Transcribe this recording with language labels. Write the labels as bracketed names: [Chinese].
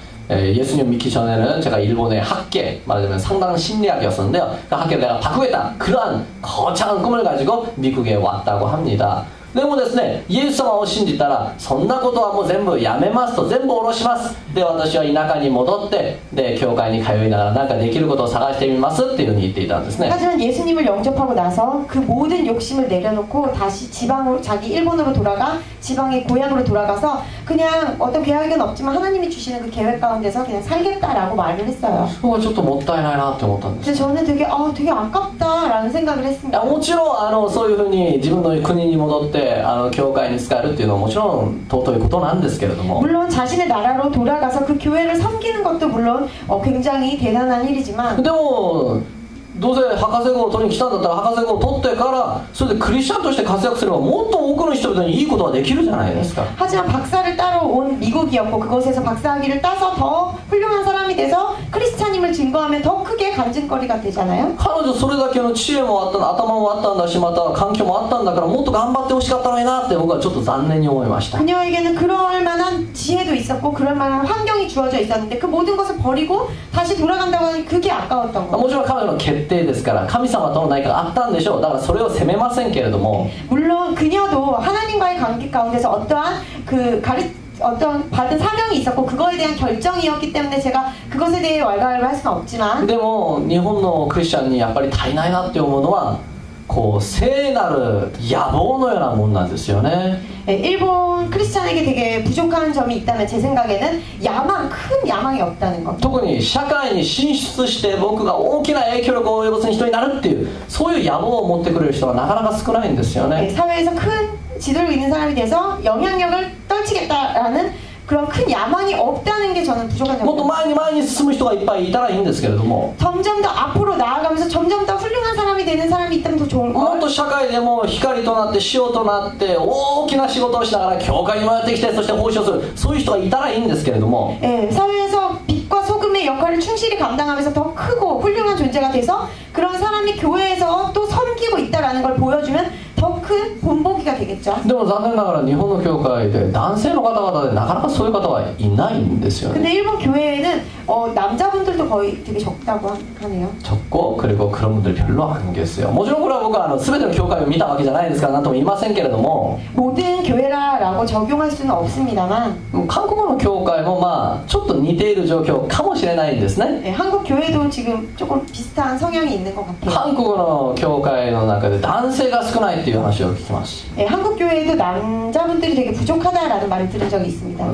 [Korean] 예수님 믿기 전에는 제가 일본의 학계, 말하자면 상당한 심리학이었었는데요. 그 학계를 내가 바꾸겠다, 그러한 거창한 꿈을 가지고 미국에 왔다고 합니다. [Japanese] でもですね、イエス様を信じたらそんなことはもう全部やめますと、全部下ろします。で、私は田舎に戻って、で、教会に通いながら何かできることを探してみますっていうふうに言っていたんですね。 [Korean] 하지만 예수님을 영접하고 나서 그 모든 욕심을 내려놓고 다시 지방으로, 자기 일본으로 돌아가 지방의 고향으로 돌아가서 그냥 어떤 계획은 없지만 하나님이 주시는 그 계획 가운데서 그냥 살겠다라고 말을 했어요. [Japanese] そこはちょっともったいないなって思ったんです。 [Korean] 그래서 저는 되게 아깝다라는 생각을 [Japanese] いや [Korean] 했습니다. [Japanese] もちろんそういうふうに自分の国に戻って教会に使えるっていうのはもちろん尊いことなんですけれども、 [Korean] 물론 자신의 나라로 돌아가서 그 교회를 섬기는 것도 물론 굉장히 대단한 일이지만 [Japanese] でもどうせ博士号を取りに来たんだったら博士号を取ってからそれでクリスチャンとして活躍すればもっと多くの人々にいいことができるじゃないですか。 [Korean] 하지만 박사를 따러 온 미국이었고 그곳에서 박사학위를 따서 더 훌륭한 사람이 돼서 크리스찬임을 증거하면 더 크게 간증거리가 되잖아요. [Japanese] 彼女それだけの知恵もあった頭もあったんだし、また環境もあったんだからもっと頑張ってほしかったのになって僕はちょっと残念に思いました。 [Korean] 그녀에게는 그럴 만한 지혜도 있었고 그럴 만한 환경이 주어져 있었는데 그 모든 것을 버리고 다시 돌아간다고 하니 그게 아까웠던 거예요. [Japanese] もちろん彼女の決定ですから神様との何かがあったんでしょう。だからそれを責めませんけれども、 [Korean] 물론 그녀도 하나님과의 관계 가운데서 어떠한 어떤 받은 사명이 있었고 그거에 대한 결정이었기 때문에 제가 그것에 대해 왈가왈부 할 수는 없지만 [Japanese] でも日本のクリスチャンにやっぱり足りないなって思うのはこう聖なる野望のようなもんなんですよね。 [Korean] 일본 크리스찬에게 되게 부족한 점이 있다면 제 생각에는 큰 야망이 없다는 것. [Japanese] 特に社会に進出して僕が大きな影響力を及ぼす人になるっていうそういう野望を持ってくれる人はなかなか少ないんですよね。 [Korean] 사회에서 큰 지도를 있는 사람이 돼서 영향력을 떨치겠다라는 그런 큰 야망이 없다는 게 저는 부족한 [Japanese] もっと [Korean] 점입니다. [Japanese] 前に進む人がいっぱいいたらいいんですけれども、 [Korean] 점점 더 앞으로 나아가면서 점점 더 훌륭한 사람이 되는 사람이 있다면 더 좋을 [Japanese] もっ [Korean] 걸. [Japanese] と社会でも光となって塩となって大きな仕事をしながら教会にもやってきてそして奉仕をするそういう人がいたらいいんですけれども、 [Korean] 사회에서 빛과 소금의 역할을 충실히 감당하면서 더 크고 훌륭한 존재가 돼서 그런 사람이 교회에서 또 섬기고 있다라는 걸 보여주면 더 큰 본보기가 되겠죠. [Japanese] でも残念ながら日本の教会で男性の方々でなかなかそういう方はいないんですよね。 [Korean] 근데 일본 교회에는 남자분들도 거의 되게 적다고 하네요. 적고 그리고 그런 분들 별로 안 계세요. [Japanese] もちろんこれは僕は全ての教会を見たわけじゃないですから何とも言いませんけれども、 [Korean] 모든 교회라고 적용할 수는 없습니다만 [Japanese] 韓国の教会もまあちょっと似ている状況かもしれないんですね。 [Korean] 한국 교회도 지금 조금 비슷한 성향이 있는 것 같아요. [Japanese] 韓国の教会の中で男性が少ないっていう話話を聞きます。 [Korean] 예, 한국 교회에도 남자분들이 되게 부족하다라는 말을 들은 적이 있습니다.